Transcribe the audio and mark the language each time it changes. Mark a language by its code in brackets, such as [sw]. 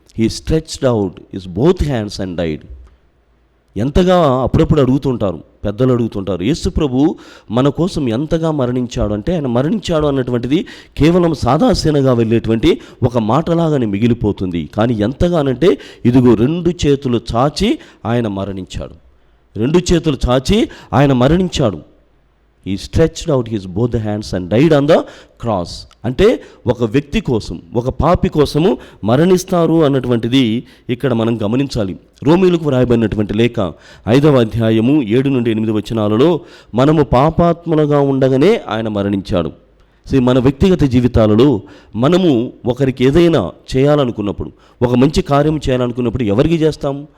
[en] He stretched out his both hands and died. [te] ఎంతగా అప్పుడప్పుడు అడుగుతుంటారు, పెద్దలు అడుగుతుంటారు, యేసు ప్రభు మన కోసం ఎంతగా మరణించాడు అంటే, ఆయన మరణించాడు అన్నటువంటిది కేవలం సాదాసీనగా వెళ్ళేటువంటి ఒక మాటలాగానే మిగిలిపోతుంది. కానీ ఎంతగానంటే ఇదిగో 2 చేతులు చాచి ఆయన మరణించాడు. 2 చేతులు చాచి ఆయన మరణించాడు. [en] He stretched out his both hands and died on the cross. [te] అంటే ఒక వ్యక్తి కోసం, ఒక పాపి కోసము మరణిస్తారు అన్నటువంటిది ఇక్కడ మనం గమనించాలి. రోమీయులకు వ్రాయబడినటువంటి లేఖ 5వ అధ్యాయము 7 నుండి 8 వచనాలలో మనము పాపాత్ములుగా ఉండగానే ఆయన మరణించాడు. మన వ్యక్తిగత జీవితాలలో మనము ఒకరికి ఏదైనా చేయాలనుకున్నప్పుడు, ఒక మంచి కార్యం చేయాలనుకున్నప్పుడు ఎవరికి చేస్తాం?